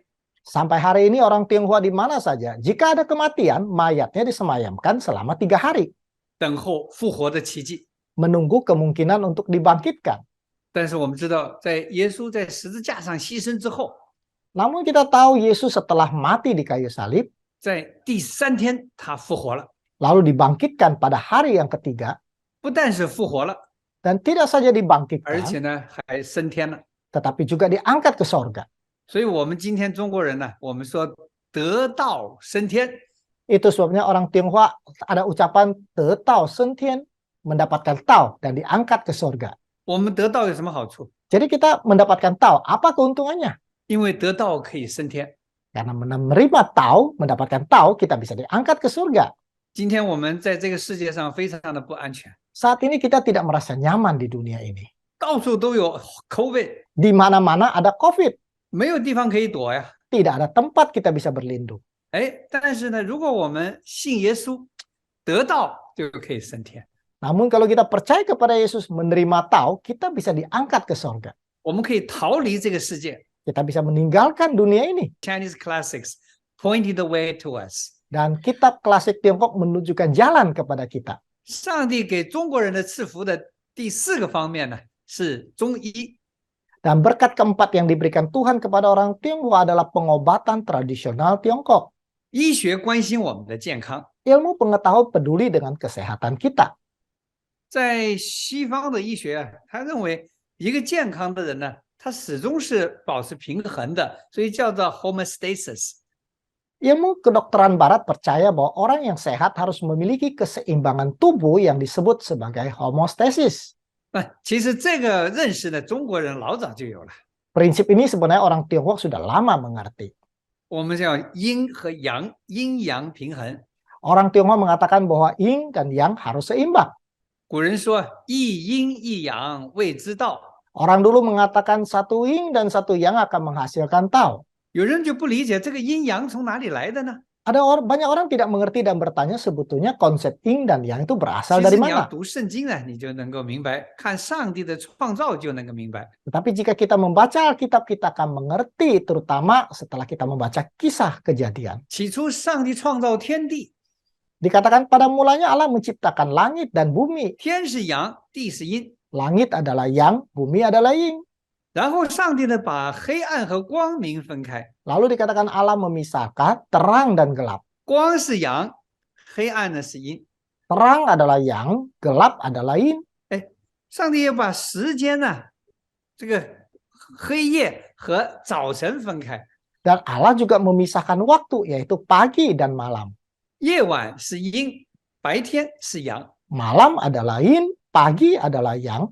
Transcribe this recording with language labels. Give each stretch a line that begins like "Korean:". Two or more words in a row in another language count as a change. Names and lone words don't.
Indonesian: Sampai hari ini orang Tionghoa di mana saja, jika ada kematian, mayatnya disemayamkan selama 3 hari.
Chinese: 等候复活的奇迹。
Indonesian: Menunggu kemungkinan untuk dibangkitkan.
Chinese: 但是我们知道，在耶稣在十字架上牺牲之后，
Indonesian: Namun kita tahu Yesus setelah mati di kayu salib,
Chinese: 在第3天他复活了，
Indonesian: lalu dibangkitkan pada hari yang ketiga,
Chinese: 不但是复活了，
Indonesian: dan tidak saja
Chinese: 而
Indonesian: dibangkitkan,
Chinese: 且还升天了。
Indonesian: tetapi juga diangkat ke sorga.
Chinese: 所以我们今天中国人我们说得道升天。
Indonesian: Itu sebabnya orang Tionghoa ada ucapan
Chinese: 得道升天,
Indonesian: mendapatkan tao dan diangkat ke sorga.
Chinese: 我们得道有什么好处？
Indonesian: Jadi kita mendapatkan tao, apa keuntungannya?
Chinese: 因为得道可以升天。
Indonesian: Karena menerima tao, mendapatkan tao, kita bisa diangkat ke surga.
Chinese: 今天我们在这个世界上非常的不安全，
Indonesian: Saat ini kita tidak merasa nyaman di dunia ini.
Chinese: 到处都有 COVID，
Indonesian: Di mana-mana ada COVID.
Chinese: 没有地方可以躲呀。
Indonesian: Tidak ada tempat kita bisa berlindung.
Chinese: 但是呢，如果我们信耶稣，得道就可以升天。
Indonesian: Namun kalau kita percaya kepada Yesus, menerima tao, kita bisa diangkat ke surga.
Chinese: 我们可以逃离这个世界。
Indonesian: Kita bisa meninggalkan dunia ini.
English: Chinese classics pointed the way to us。
Indonesian: Dan kitab klasik Tiongkok menunjukkan jalan kepada kita.
Chinese: 上帝给中国人的赐福的第4个方面呢，是中医。
Indonesian: Dan berkat keempat yang diberikan Tuhan kepada orang Tionghoa adalah pengobatan tradisional Tiongkok.
Chinese: 医学关心我们的健康。
Indonesian: Ilmu pengetahuan peduli dengan kesehatan kita.
Chinese: 在西方的医学他认为一个健康的人呢，他始终是保持平衡的，所以叫做 homeostasis。
Indonesian: Ilmu kedokteran barat percaya bahwa orang yang sehat harus memiliki keseimbangan tubuh yang disebut sebagai homeostasis.
Chinese: 其实这个认识呢，中国人老早就有了。
Indonesian: Prinsip ini sebenarnya orang Tionghoa sudah lama mengerti.
Chinese: 我们叫阴和阳，阴阳平衡。
Indonesian: Orang Tionghoa mengatakan bahwa yin dan yang harus seimbang.
Chinese: 古人说一阴一阳谓之道。
Indonesian: Orang dulu mengatakan satu yin dan satu yang akan menghasilkan tao.
Chinese: 有人就不理解这个阴阳从哪里来的呢？
Indonesian: Banyak orang tidak mengerti dan bertanya sebetulnya konsep yin dan yang itu
Chinese: 其
Indonesian: berasal
Chinese: 实
Indonesian: dari
Chinese: 你要
Indonesian: mana.
Chinese: 读圣经呢，你就能够明白，看上帝的创造就能够明白。
Indonesian: Tetapi jika kita membaca Alkitab, kita akan mengerti, terutama setelah kita membaca kisah kejadian.
Chinese: 起初上帝创造天地，
Indonesian: Dikatakan pada mulanya Allah menciptakan langit dan bumi.
Chinese: 天是阳，地地是阴。
Indonesian: langit adalah yang, bumi adalah yin.
Chinese: 然后上帝呢，把黑暗和光明分开，
Indonesian: Lalu dikatakan Allah memisahkan terang dan gelap.
Chinese: 光是阳，黑暗呢是阴。
Indonesian: Terang adalah yang, gelap adalah yin.
Chinese: 上帝也把时间呢，这个黑夜和早晨分开，
Indonesian: Dan Allah juga memisahkan waktu, yaitu pagi dan malam.
Chinese: 夜晚是阴，白天是阳。
Indonesian: Malam adalah yin, pagi adalah yang.